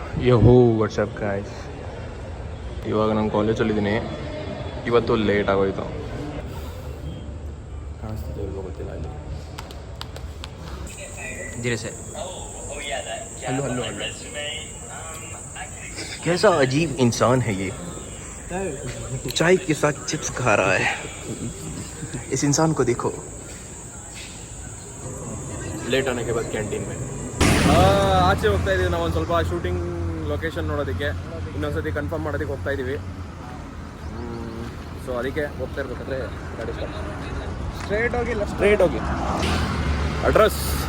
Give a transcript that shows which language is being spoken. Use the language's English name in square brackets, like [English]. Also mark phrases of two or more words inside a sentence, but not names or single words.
[Kannada] ಯಹೋ [English] whatsup guys, [Kannada] ಇವಾಗ ನಾನು ಕಾಲೇಜಲ್ಲಿದ್ದೀನಿ. ಇವತ್ತು ಲೇಟ್ ಆಗೋಯ್ತು. ಕಾಣಿಸ್ತಿದೆ ಇಲ್ವೋ ಗೊತ್ತಿಲ್ಲ. ಅಲ್ಲಿ [Hindi] धीरे से हल्लो हल्लो हल्लो. कैसा अजीब इंसान है ये, चाय के साथ चिप्स खा रहा है. इस इंसान को देखो. लेट आने के बाद कैंटीन में [Kannada] ಆಚೆ ಹೋಗ್ತಾ ಇದೀವಿ. ನಾವು ಒಂದು ಸ್ವಲ್ಪ [English] shooting location [Kannada] ನೋಡೋದಕ್ಕೆ, ಇನ್ನೊಂದ್ಸತಿ ಕನ್ಫರ್ಮ್ ಮಾಡೋದಕ್ಕೆ ಹೋಗ್ತಾ ಇದೀವಿ. ಸೊ ಅದಕ್ಕೆ ಹೋಗ್ತಾ ಇರ್ಬೇಕಾದ್ರೆ ಗಾಡಿ ಸ್ಟ್ರೇಟ್ ಹೋಗಿ ಅಡ್ರೆಸ್